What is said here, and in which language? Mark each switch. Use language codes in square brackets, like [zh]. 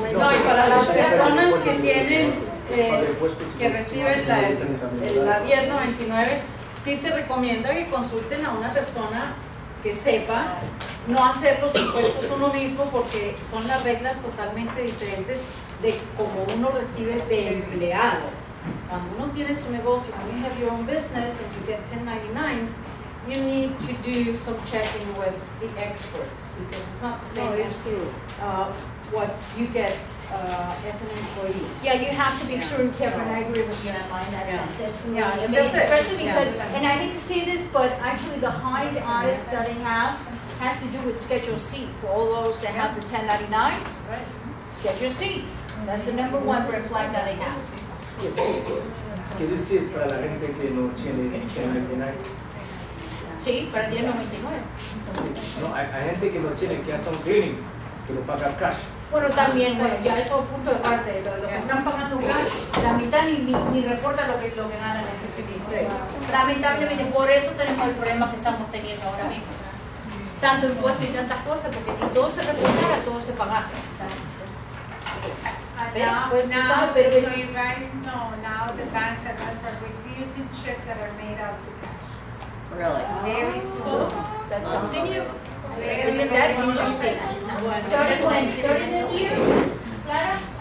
[es] No, y para las personas que tienen, que reciben la 1099, sí se recomienda que consulten a una persona que sepa, no hacer los impuestos uno mismo, porque son las reglas totalmente diferentes de cómo uno recibe de empleado. Cuando uno tiene su negocio, [en] when you have your own business and you get 1099s, you need to do some checking with the experts, because it's not the same as what you get as an employee. Yeah, you have to be sure and careful, and I agree with you, Emma, in that sense, absolutely. Yeah, I mean, that's it. especially because, Yeah. and I hate to say this, but actually the highest audits that they have has to do with Schedule C, for all those that have the 1099s. Right. Schedule C, that's the number one red flag that they have. [es] Schedule C es para la gente que no tiene 1099. Sí, para 1099. No, hay gente que no tiene, que hace un cleaning, que lo paga cash. Bueno, también, bueno, ya eso es punto de parte, los que están pagando cash, la mitad ni reporta lo que ganan en efectivo. Lamentablemente, por eso tenemos el problema que estamos teniendo ahora mismo. Tanto impuestos y tantas cosas, porque si todo se reportara, todo se pagase. [en] Now, [es] Pues, [en] now, [es] ¿sabes? [en] so you guys know, now the banks are gonna start refusing checks that are made out to cash. Really? Very soon. That's something new. Very Isn't that interesting? Starting when? Starting this year? Clara?